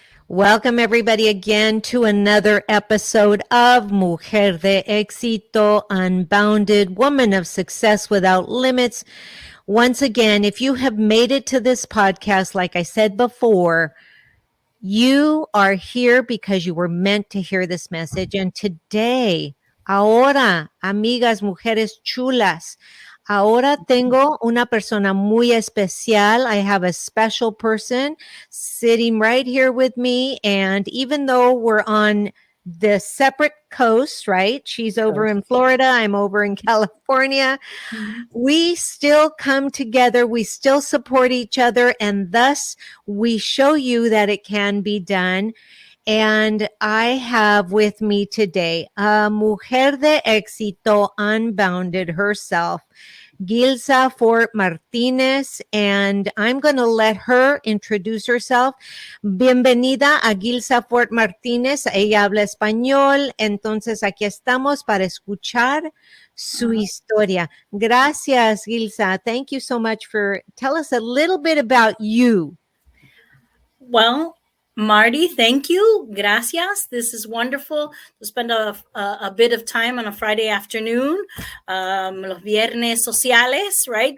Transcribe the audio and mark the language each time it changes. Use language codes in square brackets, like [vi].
[en] welcome everybody again to another episode of Mujer de Éxito, Unbounded, Woman of Success Without Limits. Once again, if you have made it to this podcast, like I said before, you are here because you were meant to hear this message. And today, [es] ahora, amigas, mujeres chulas, ahora tengo una persona muy especial. [en] I have a special person sitting right here with me. And even though we're on the separate coast, right? She's over in Florida. I'm over in California. We still come together. We still support each other. And thus we show you that it can be done. And I have with me today a mujer de éxito, unbounded herself, Gilza Fort-Martinez, and I'm going to let her introduce herself. [es] Bienvenida a Gilza Fort-Martinez. Ella habla español, entonces aquí estamos para escuchar su historia. Gracias, Gilza. [en] Thank you so much for tell us a little bit about you. Well, Marty, thank you. Gracias. This is wonderful to spend a bit of time on a Friday afternoon, [es] los viernes sociales, [en] right?